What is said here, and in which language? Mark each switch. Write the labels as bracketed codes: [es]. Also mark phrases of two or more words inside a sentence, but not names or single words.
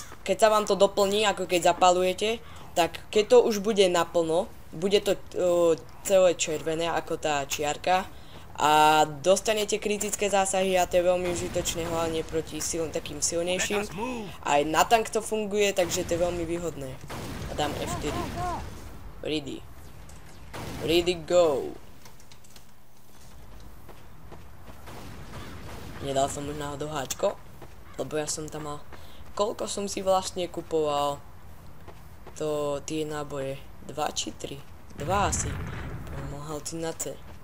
[sk] Keď sa vám to doplní, ako keď zapalujete, tak keď to už bude naplno, bude to celé červené ako tá čiarka a dostanete kritické zásahy a to je veľmi užitočné hlavne proti takým silnejším. Aj na tank to funguje, takže to je veľmi výhodné. A dám [en] F4. Ready. Ready go. [sk] Nedal som už náhodou háčko, lebo ja som tam mal... Koľko som si vlastne kupoval tie náboje? 2 či 3? 2 asi. Mohol si na C.